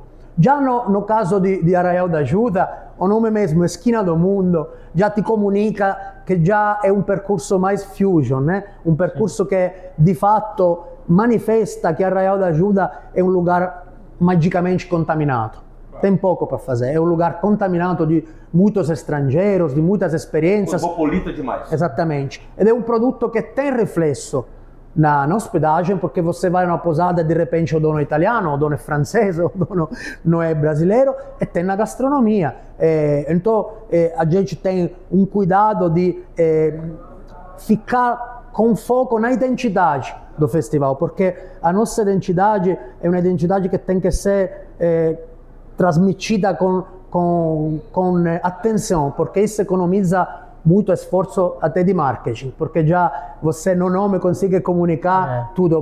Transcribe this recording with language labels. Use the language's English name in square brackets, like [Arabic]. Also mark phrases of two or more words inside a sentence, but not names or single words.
[Portuguese] Já no caso de Arraial da Ajuda, o nome mesmo, Esquina do Mundo, já te comunica que já é um percurso mais fusion, né? Um percurso que, de fato, manifesta que Arraial da Ajuda é um lugar magicamente contaminado. Tem pouco para fazer, é um lugar contaminado de muitos estrangeiros, de muitas experiências. Cosmopolita demais. Exatamente. [Italian] Ed è un prodotto che [Portuguese] tem reflesso na hospedagem, porque você vai numa posada e de repente o dono é italiano, o dono é francês, o dono não é brasileiro, e tem na gastronomia. Então a gente tem um cuidado de ficar com foco na identidade do festival, porque a nossa identidade é uma identidade que tem que ser trasmitida com atenção, porque isso economiza muito esforço até de marketing, porque já você no nome consegue comunicar tudo.